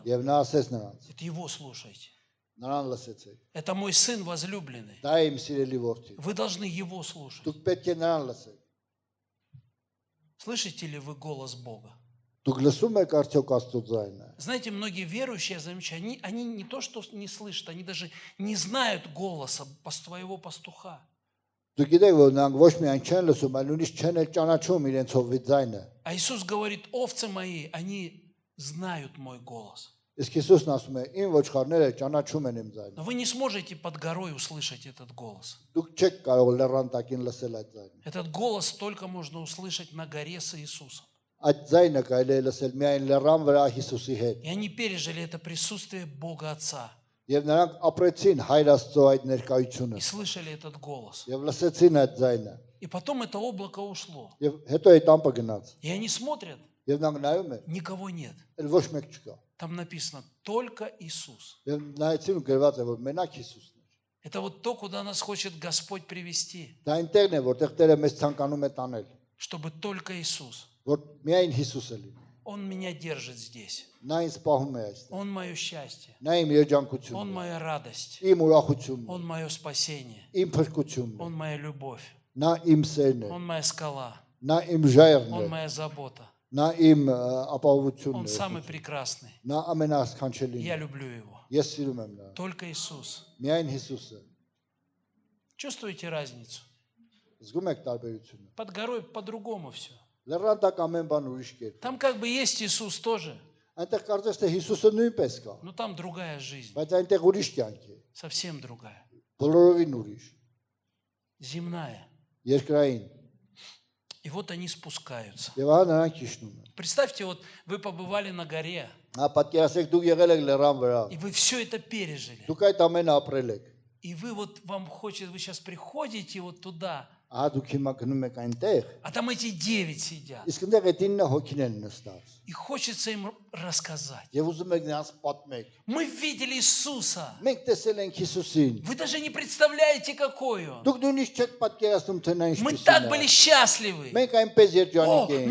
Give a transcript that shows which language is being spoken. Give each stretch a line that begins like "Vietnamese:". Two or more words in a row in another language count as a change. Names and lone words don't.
Armenian: Եվ նա ասեց նրանց.
Russian: это его слушайте.
Armenian: Նրան լսեցեք։
Russian: Это мой сын возлюбленный.
Armenian: Դա է իմ սիրելի որդին։
Russian: Вы должны его слушать.
Armenian: Դուք պետք է նրան лսեք։
Russian: Слышите ли вы голос Бога?
Armenian: Դուք լսում եք արդյոք Աստծո ձայնը։
Russian: Знаете, многие верующие, я замечаю, они не то, что не слышат, они даже не знают голоса твоего пастуха.
Armenian: Դուք գիտեք, որ նրանք ոչ միայն չեն լսում, այլ նույնիսկ չեն էլ ճանաչում իրենց հովվի ձայնը։
Russian: А Иисус говорит: овцы мои, они знают мой голос.
Armenian: Իսկ Հիսուսն ասում է. Իմ ոչխարները ճանաչում են իմ ձայնը։
Russian: Но вы не сможете под горой услышать этот голос.
Armenian: Դուք չեք կարող լեռան տակին լսել այդ ձայնը։
Russian: Этот голос только можно услышать на горе с Иисусом.
Armenian: Այդ ձայնը կարելի է լսել միայն լեռան վրա Հիսուսի հետ։
Russian: И они пережили это присутствие Бога Отца.
Armenian: Եվ նրանք ապրեցին Հայր Աստծո այդ ներկայությունը։
Russian: И слышали этот голос.
Armenian: Եվ լսեցին այդ ձայնը։
Russian: И потом это облако ушло.
Armenian: Եվ հետո այդ ամպը գնաց։
Russian: И они смотрят,
Armenian: Եվ նրանք նայում են,
Russian: никого нет.
Armenian: էլ ոչ մեկ չկա։
Russian: Там написано только Иисус.
Armenian: Եվ նայեցին ու գրված է, որ մենակ Հիսուսն է։
Russian: Это вот то, куда нас хочет Господь привести.
Armenian: Դա այնտեղն է, որտեղ Տերը մեզ ցանկանում է տանել,
Russian: Чтобы только Иисус.
Armenian: որ միայն Հիսուսը լինի։
Russian: Он меня держит здесь.
Armenian: Նա ինձ պահում է այստեղ։
Russian: Он мое счастье.
Armenian: Նա իմ
Russian: Он
Armenian: երջանկությունն է,
Russian: моя радость.
Armenian: իմ ուրախությունն է,
Russian: Он мое спасение.
Armenian: իմ փրկությունն է,
Russian: Он моя любовь.
Armenian: նա իմ սերն է,
Russian: Он моя скала.
Armenian: նա իմ ժայռն
Russian: Он
Armenian: է,
Russian: моя забота.
Armenian: նա իմ ապահովությունն
Russian: Он
Armenian: է,
Russian: самый прекрасный.
Armenian: նա ամենասքանչելին
Russian: Я
Armenian: է։
Russian: люблю его.
Armenian: Ես սիրում եմ նրան։
Russian: Только Иисус.
Armenian: Միայն Հիսուսը։
Russian: Чувствуете разницу?
Armenian: Զգում եք տարբերությունը։
Russian: Под горой по-другому все.
Armenian: Լեռան տակ ամեն բան ուրիշ կերպ։
Russian: Там как бы есть Иисус тоже,
Armenian: Այնտեղ կարծես թե Հիսուսը նույնպես կա,
Russian: но там другая жизнь.
Armenian: բայց այնտեղ ուրիշ կյանք է,
Russian: Совсем другая.
Armenian: բոլորովին ուրիշ,
Russian: Земная.
Armenian: երկրային։
Russian: И вот они спускаются.
Armenian: Եվ ահա նրանք իջնում են։
Russian: Представьте, вот вы побывали на горе,
Armenian: Հա պատկերացեք դուք եղել եք լեռան վրա։
Russian: и вы все это пережили.
Armenian: Դուք այդ ամենը ապրել եք։
Russian: И вы вот, вам хочется, вы сейчас приходите вот туда,
Armenian: Ահա դուք հիմա գնում եք այնտեղ,
Russian: а там эти 9 сидят.
Armenian: իսկ այնտեղ այդ 9 հոգին են նստած։
Russian: И хочется им рассказать.
Armenian: Եվ уզում եք նրանց պատմեք։
Russian: Мы видели Иисуса.
Armenian: Մենք տեսել ենք Հիսուսին։
Russian: Вы даже не представляете, какой Он.
Armenian: Դուք նույնիսկ չեք պատկերացնում թե նա
Russian: Мы
Armenian: ինչպիսին
Russian: так
Armenian: է։
Russian: были счастливы.
Armenian: Մենք այնպես О, երջանիկ ենք։